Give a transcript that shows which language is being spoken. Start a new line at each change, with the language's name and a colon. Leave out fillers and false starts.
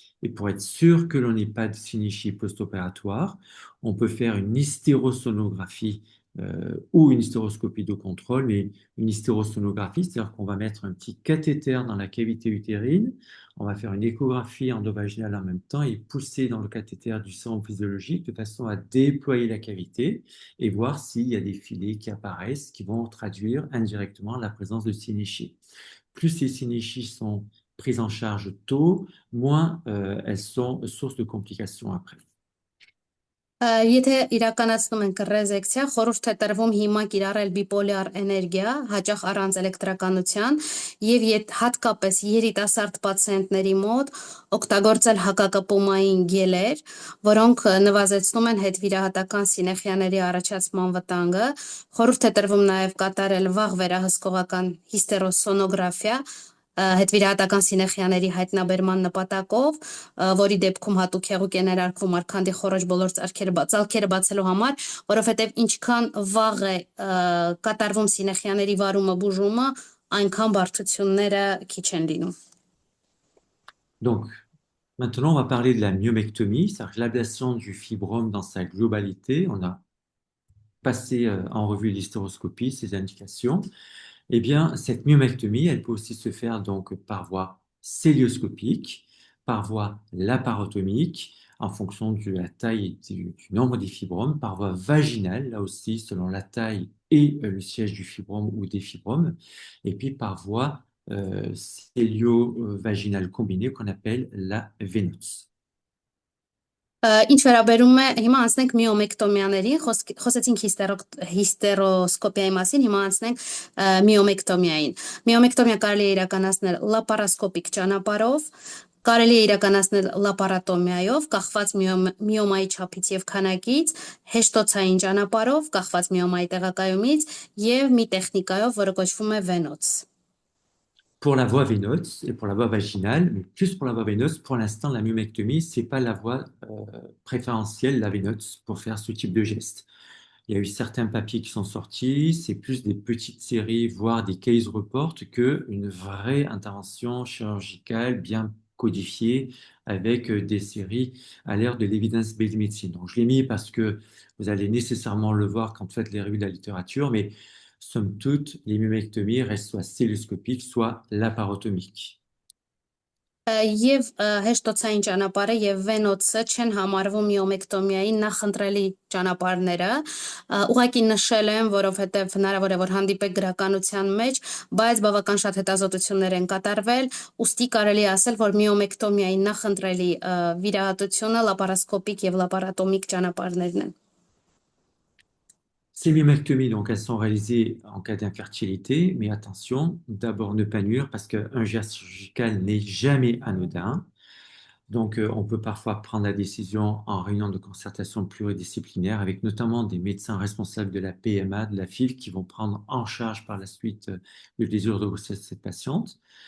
French: Et pour être sûr que l'on n'ait pas de synéchie post-opératoire, on peut faire une hystérosonographie ou une hystéroscopie de contrôle, mais une hystérosonographie, c'est-à-dire qu'on va mettre un petit cathéter dans la cavité utérine, on va faire une échographie endovaginale en même temps et pousser dans le cathéter du sang physiologique de façon à déployer la cavité et voir s'il y a des filets qui apparaissent qui vont traduire indirectement la présence de synéchie. Plus ces synéchies sont prises en charge tôt, moins elles sont source de complications après.
Armenian: Եթե իրականացնում ենք ռեզեկցիա, խորհուրդ է տրվում հիմա կիրառել բիպոլյար էներգիա, հաճախ առանց էլեկտրականության, եւ հատկապես երիտասարդ պացիենտների մոտ օգտագործել հակակպումային գելեր, որոնք նվազեցնում են հետվիրահատական սինեխիաների առաջացման վտանգը։ Խորհուրդ է տրվում նաեւ կատարել վաղ վերահսկողական հիստերոսոնոգրաֆիա, հետվիրահատական սինեխիաների հայտնաբերման նպատակով, որի դեպքում հատուկ հեղուկ է ներարկվում արքանդի խորոջ բոլոր ծալքերը բացելու համար, որովհետև ինչքան վաղ է կատարվում սինեխիաների վարումը, բուժումը, այնքան բարդությունները քիչ են լինում։
French: Donc, maintenant, on va parler de la myomectomie, c'est-à-dire l'ablation du fibrome dans sa globalité. On a passé en revue l'hystéroscopie, ses indications. Eh bien, cette myomectomie, elle peut aussi se faire donc par voie célioscopique, par voie laparotomique, en fonction de la taille et du nombre des fibromes, par voie vaginale, là aussi, selon la taille et le siège du fibrome ou des fibromes, et puis par voie célio-vaginale combinée qu'on appelle la vénose.
Armenian: Ինչ վերաբերում է, հիմա անցնենք միոմեկտոմիաների, խոսեցինք հիստերոսկոպիայի մասին, հիմա անցնենք միոմեկտոմիային։ Միոմեկտոմիա կարելի է իրականացնել լապարասկոպիկ ճանապարհով, կարելի է իրականացնել լապարատոմիայով, կախված միոմայի չափից եւ քանակից, հեշտոցային ճանապարհով, կախված միոմայի տեղակայումից եւ մի տեխնիկայով, որը կոչվում է վենոց։
French: Pour la voie veineuse et pour la voie vaginale, mais plus pour la voie veineuse, pour l'instant, la myomectomie, c'est pas la voie préférentielle, la veineuse, pour faire ce type de geste. Il y a eu certains papiers qui sont sortis, c'est plus des petites séries, voire des case reports, qu'une vraie intervention chirurgicale bien codifiée avec des séries à l'ère de l'evidence-based medicine. Donc, je l'ai mis parce que vous allez nécessairement le voir quand vous faites les revues de la littérature, mais somme toute, les myomectomies restent soit célioscopiques, soit laparotomiques.
Armenian: Եվ հեշտոցային ճանապարհը եւ վենոցը չեն համարվում միոմեկտոմիայի նախընտրելի ճանապարհները, ուղղակի նշել եմ, որովհետեւ հնարավոր է որ հանդիպեք գրականության մեջ, բայց բավական շատ հետազոտություններ են կատարվել, ուստի կարելի է ասել, որ միոմեկտոմիայի նախընտրելի վիրահատությունը լապարասկոպիկ եւ լապարատոմիկ ճանապարհներն են։
French: Ces myomectomies, donc, elles sont réalisées en cas d'infertilité, mais attention, d'abord ne pas nuire parce qu'un geste chirurgical n'est jamais anodin. Donc, on peut parfois prendre la décision en réunion de concertation pluridisciplinaire avec notamment des médecins responsables de la PMA, de la FIV, qui vont prendre en charge par la suite le désir de grossesse de cette patiente.